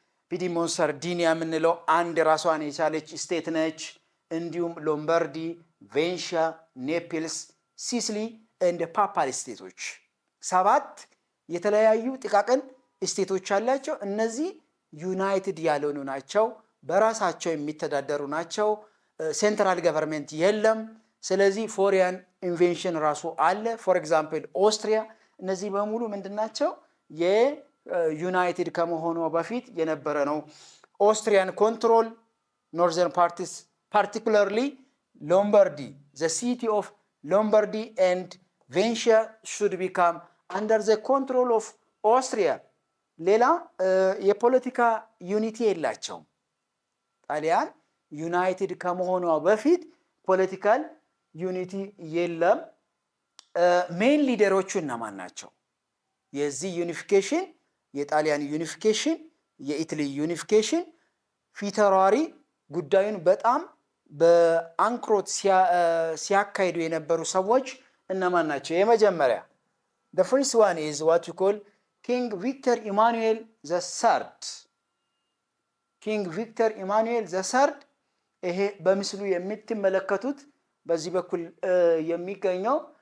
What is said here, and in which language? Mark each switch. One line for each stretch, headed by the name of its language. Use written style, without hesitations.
Amharic: ፒዲሞንት ሳርዲኒያ የምንለው አንድ ራሷን የቻለች ስቴት ነች። እንዲሁም ሎምባርዲ፣ ቬንሺያ፣ ኔፕልስ፣ ሲሲሊ እንደ ፓፓል ስቴቶች 7 የተለያዩ ጥቃቅን ስቴቶች አላቸው። እነዚህ ዩናይትድ ያልሆኑ ናቸው፣ በራሳቸው የሚተዳደሩ ናቸው። ሴንትራል ገቨርንመንት የለም። ስለዚህ ፎሪያን ኢንቬንሽን ራሱ አለ። ፎር ኤግዛምፕል ኦስትሪያ። እነዚህ በሙሉ ምንድናቸው? የዩናይትድ ከመሆኑ በፊት የነበረ ነው።
English: ኦስትሪያን ኮንትሮል ኖርዘርን ፓርቲስ ፓርቲኩላርሊ ሎምባርዲ the city of Lombardy and Venetia should become under the control of Austria.
Amharic: ሌላ የፖለቲካ ዩኒቲ የላቸውም። ጣሊያን ዩናይትድ ከመሆኗ በፊት ፖለቲካል ዩኒቲ የለም። ሜን ሊደሮቹ እነማን ናቸው? የዚህ ዩኒፊኬሽን የጣሊያን ዩኒፊኬሽን የኢታሊ ዩኒፊኬሽን ፊታውራሪ ጉዳዩን በጣም በአንክሮት ሲያካሂዱ የነበሩ ሰዎች እነማን ናቸው?
English: የመጀመሪያ the first one is what we call King Victor Emmanuel the Third ኪንግ ቪክተር ኢማኑኤል ዘሰርድ
Amharic: ይሄ በምስሉ የምትመለከቱት በዚህ በኩል የሚገኘው